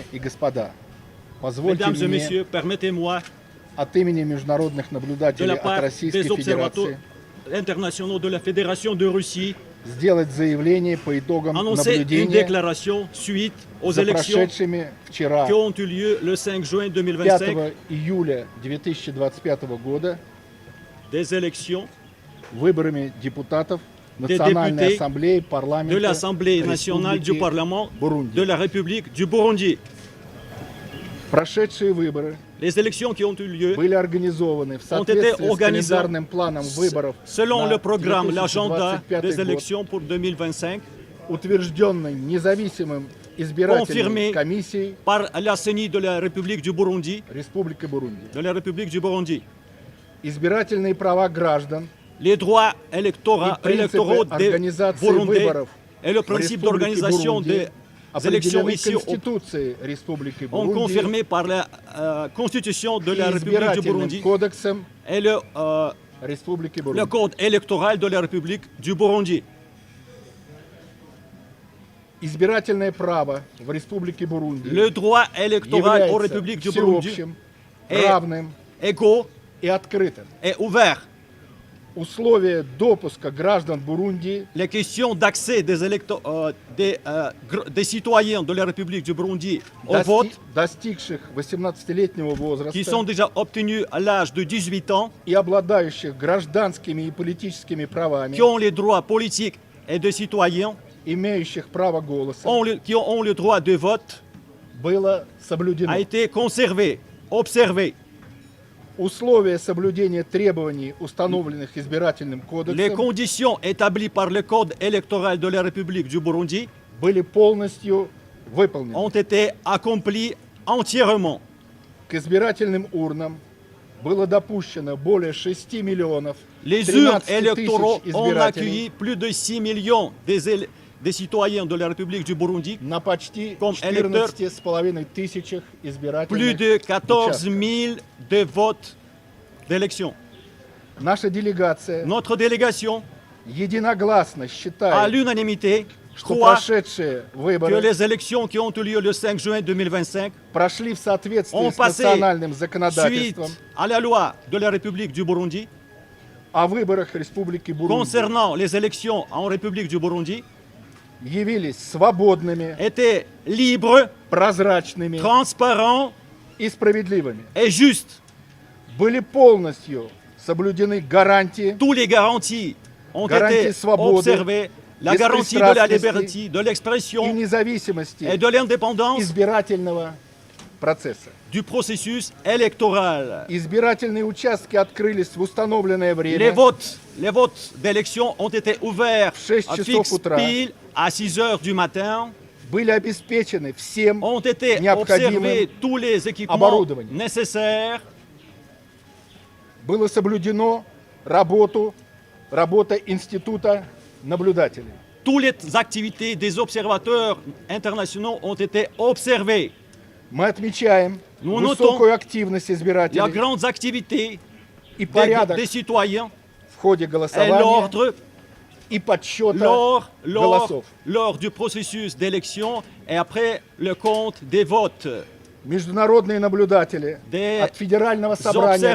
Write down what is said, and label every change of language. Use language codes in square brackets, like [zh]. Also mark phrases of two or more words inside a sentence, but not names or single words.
[ru] господа, позвольте [fr] Mesdames et [ru] мне [fr] messieurs, permettez-moi, [ru] от имени международных [fr] de [ru] наблюдателей [fr] la [ru] от [fr] part [ru] Российской [fr] des observateurs [ru] Федерации [fr] internationaux de la Fédération de Russie, [ru] сделать заявление по итогам [fr] annoncer une [ru] наблюдения [fr] déclaration suite aux [ru] за [fr] élections [ru] прошедшими вчера, [fr] qui ont eu lieu le 5 juin [ru] 5 2025, июля 2025 года, [fr] des élections [ru] выборами депутатов [fr] Des [ru] Национальной [fr] députés [ru] Ассамблеи [fr] de [ru] парламента [fr] l'Assemblée nationale du [ru] Республики [fr] Parlement [ru] Бурунди. [fr] de la République du Burundi. [ru] Прошедшие выборы [fr] Les élections qui ont eu lieu [ru] были организованы в [fr] ont été [ru] соответствии с [fr] organisées [ru] календарным планом выборов [fr] selon [ru] на [fr] le programme, l'agenda [ru] 2025 [fr] des [ru] год, [fr] élections pour 2025, [ru] утвержденный независимым избирательной [fr] confirmé [ru] комиссией [fr] par la CENI de la République du Burundi, [ru] Республики Бурунди. Избирательные права граждан [fr] Les droits électoraux [ru] и принципы [fr] des [ru] организации [fr] Burundais [ru] выборов [fr] et le [ru] в [fr] principe [ru] Республике [fr] d'organisation [ru] Бурунди [fr] des élections [ru] определены [fr] ici [ru] Конституцией Республики [fr] ont [ru] Бурунди [fr] confirmé par la Constitution de [ru] и [fr] la République du [ru] избирательным [fr] Burundi [ru] кодексом [fr] et [ru] Республики [fr] le [ru] Бурунди. [fr] code électoral de la République du Burundi. [ru] Избирательное право в Республике Бурунди [fr] Le droit électoral aux [ru] является [fr] républiques du Burundi [ru] всеобщим, [fr] est [ru] равным [fr] égaux [ru] и открытым. [fr] et ouvert. [ru] Условия допуска граждан Бурунди [fr] Les questions d'accès des citoyens de la République du Burundi au vote, [ru] достигших 18-летнего [fr] qui sont [ru] возраста [fr] déjà obtenus à l'âge de 18 ans, [ru] и обладающих гражданскими и политическими правами, [fr] qui ont les droits politiques et de citoyens, [ru] имеющих право голоса, [fr] qui ont le droit de vote, [ru] было соблюдено. [fr] a été conservé, observé. [ru] Условия соблюдения требований, установленных избирательным [fr] Les [ru] кодексом, [fr] conditions établies par le code électoral de la République du Burundi [ru] были полностью выполнены. [fr] ont été accomplies entièrement. [ru] К избирательным урнам было допущено более 6 миллионов [fr] Les urnes [ru] 13 тысяч [fr] électoraux ont [ru] избирателей [fr] accueilli plus de 6 millions des citoyens de la République du Burundi, [ru] на почти [fr] Comme [ru] 14,5 тысячах [fr] plus [ru] избирательных [fr] de 14 [ru] участков. [fr] 000 de votes d'élection. [ru] Наша делегация [fr] Notre délégation, [ru] единогласно [fr] à [ru] считает, [fr] l'unanimité, [ru] что [fr] croit [ru] прошедшие [fr] que [ru] выборы [fr] les élections qui ont eu lieu le 5 juin 2025, [ru] прошли в соответствии [fr] ont [ru] с [fr] passé [ru] национальным [fr] suite [ru] законодательством [fr] à la loi de la République du Burundi, [ru] о выборах Республики Бурунди, [fr] concernant les élections en République du Burundi, [ru] явились свободными, [fr] étaient libres, [ru] прозрачными [fr] transparents [ru] и справедливыми. [fr] et justes. [ru] Были полностью соблюдены гарантии [fr] Tous les garanties ont Garantie été [ru] свободы, [fr] observées, la garantie de la [ru] беспристрастности [fr] liberté, de [ru] и [fr] l'expression et [ru] независимости [fr] de l'indépendance [ru] избирательного процесса. [fr] du processus électoral. [ru] Избирательные участки открылись в установленное [fr] Les [ru] время [fr] votes d'élection ont été ouverts [ru] В 6 [fr] à [ru] часов [fr] fixe [ru] утра. [fr] pile à 6 heures du matin. [ru] были обеспечены всем [fr] Ont été [ru] необходимым [fr] observés tous les équipements [ru] оборудованием. [fr] nécessaires. [ru] Было соблюдено работа института наблюдателей. [fr] Toutes les activités des observateurs internationaux ont été observées. [ru] Мы отмечаем [fr] Nous [ru] высокую активность [fr] La [ru] избирателей [fr] grande activité [ru] и порядок [fr] des citoyens [ru] в ходе [fr] et [ru] голосования [fr] l'ordre [ru] и подсчета [fr] lors [ru] голосов. [fr] du processus d'élection et après le compte des votes. [ru] Международные наблюдатели [fr] Des [ru] от Федерального собрания